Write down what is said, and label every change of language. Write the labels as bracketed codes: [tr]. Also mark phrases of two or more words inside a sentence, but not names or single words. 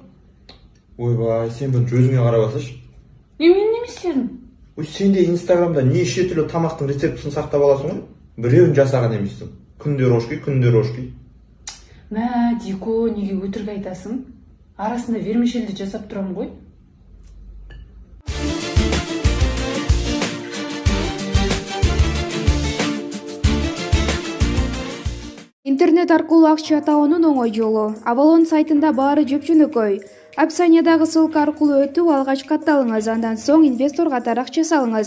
[kk] Ойбай, сен бірінші өзіңе қарап алсаш. Мен не істедім? Ой, сен де Инстаграмда неше түрлі тамақтың рецептісін сақтап аласың ғой? Біреуін жасаған емессің. Күнде рожки. Мә, Дико, неге өтірік айтасың? Арасында вермишельді жасап тұрам ғой. [ky] Интернет аркылуу акча табуунун оңой жолу. Avalon сайтында баары жөпжөнөкөй. Описаниядагы ссылка аркылуу өтүп алгач катталыңыз, андан соң инвестор катары акча салыңыз.